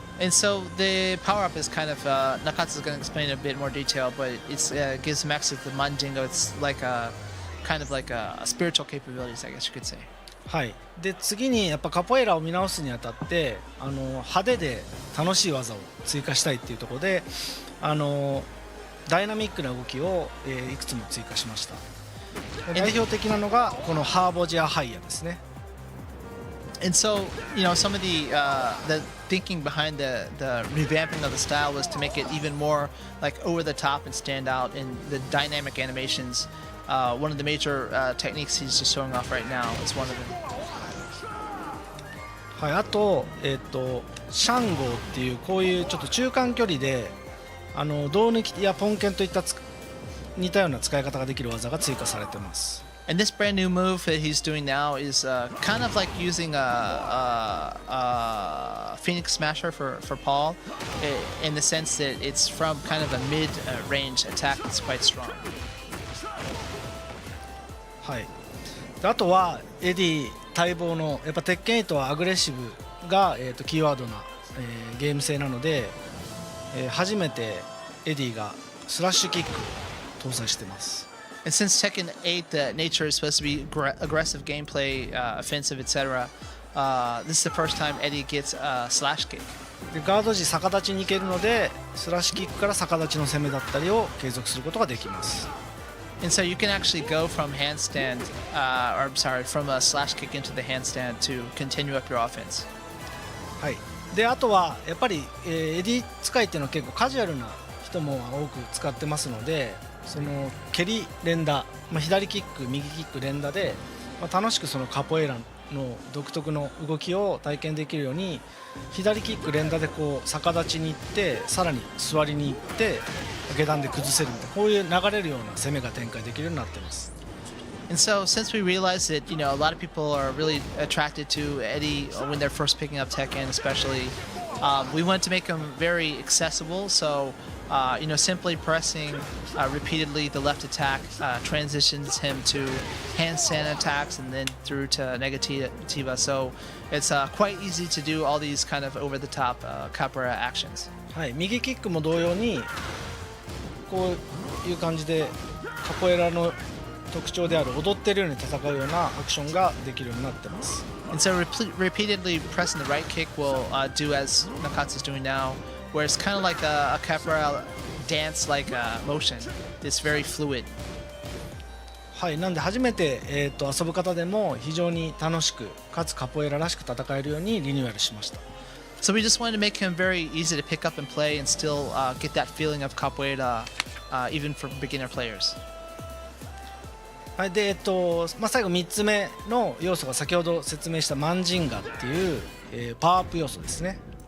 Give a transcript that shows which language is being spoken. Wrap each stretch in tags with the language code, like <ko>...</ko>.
<en>And so the power up is kind of Nakatsu is going to explain in a bit more detail, but it gives him access to the Manjingo. It's like a kind of like a spiritual capabilities, I guess you could say.</en> <ja>はい。で次にやっぱカポエイラを見直すにあたって派手で楽しい技を追加したいっていうところでダイナミックな動きを、いくつも追加しました。代表的なのがこのハーボジアハイヤですね。</ja> <en>And so, some of the thinking behind the revamping of the style was to make it even more like over the top and stand out in the dynamic animations. One of the major techniques he's just showing off right now is one of them.</en> <ja>はい、あと、シャンゴーっていうこういうちょっと中間距離で胴抜きやポンケンといった似たような使い方ができる技が追加されています。</ja> <en>And this brand new move that he's doing now is kind of like using a Phoenix Smasher for Paul, in the sense that it's from kind of a mid-range attack that's quite strong.</en> <ja>はい。であとはエディ待望のやっぱ鉄拳8はアグレッシブが、キーワードな、ゲーム性なので、初めてエディがスラッシュキック搭載してます。</ja> <en>And since Tekken 8, the nature is supposed to be aggressive gameplay, offensive, etc., this is the first time Eddie gets a slash kick.</en> <ja>でガード時逆立ちに行けるのでスラッシュキックから逆立ちの攻めだったりを継続することができます。</ja> <en>And so you can actually go from handstand, or I'm sorry, from a slash kick into the handstand to continue up your offense.</en> <ja>はい、であとはやっぱり、エディ使いっていうのは結構カジュアルな人も多く使ってますので、その蹴り連打、左キック右キック連打で、楽しくそのカポエラの独特の動きを体験できるように左キック連打でこう逆立ちに行ってさらに座りに行って下段で崩せるみたいな、こういう流れるような攻めが展開できるようになっています。</ja> <en>And so, since we realized that, you know, a lot of people are really attracted to Eddie when they're first picking up Tekken, especially, we want to make him very accessible. So, you know, simply pressing repeatedly the left attack transitions him to handstand attacks and then through to negativa. So, it's quite easy to do all these kind of over-the-top capoeira actions.</en> <ja>はい、右キックも同様にこういう感じでカポエラの特徴である踊ってるように戦うようなアクションができるようになってます。</ja> <en>And so repeatedly pressing the right kick will do as Nakatsu's doing now, where it's kind of like a capoeira dance-like motion. It's very fluid.</en> <ja>はい、なんで初めて、遊ぶ方でも非常に楽しくかつカポエラらしく戦えるようにリニューアルしました。</ja> <en>So we just wanted to make him very easy to pick up and play and still get that feeling of capoeira even for beginner players.</en> <ja>はい、で最後3つ目の要素が先ほど説明したマンジンガっていう、パワーアップ要素ですね。</ja>